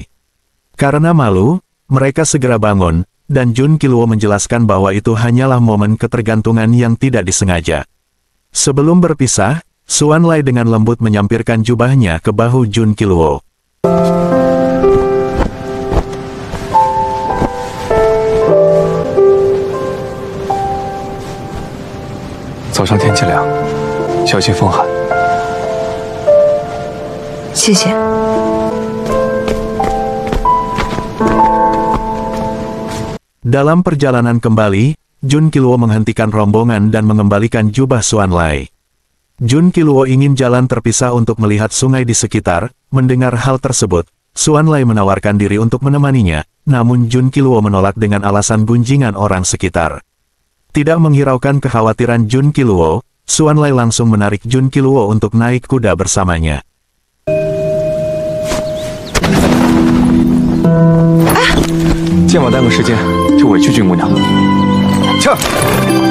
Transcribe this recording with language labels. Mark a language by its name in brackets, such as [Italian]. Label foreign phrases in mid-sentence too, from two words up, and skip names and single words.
[Indonesian] Karena malu, mereka segera bangun, dan Jun Qiluo menjelaskan bahwa itu hanyalah momen ketergantungan yang tidak disengaja. Sebelum berpisah, Xuanlai dengan lembut menyampirkan jubahnya ke bahu Jun Qiluo. [Chinese] 早上天气凉，小心风寒。谢谢。 [Indonesian] Dalam perjalanan kembali, Jun Qiluo menghentikan rombongan dan mengembalikan jubah Xuanlai. Jun Qiluo ingin jalan terpisah untuk melihat sungai di sekitar. Mendengar hal tersebut, Xuanlai menawarkan diri untuk menemaninya, namun Jun Qiluo menolak dengan alasan gunjingan orang sekitar. Tidak menghiraukan kekhawatiran Jun Qiluo, Xuanlai langsung menarik Jun Qiluo untuk naik kuda bersamanya. Ah! [Chinese] 今晚耽搁时间，就委屈君姑娘了。去。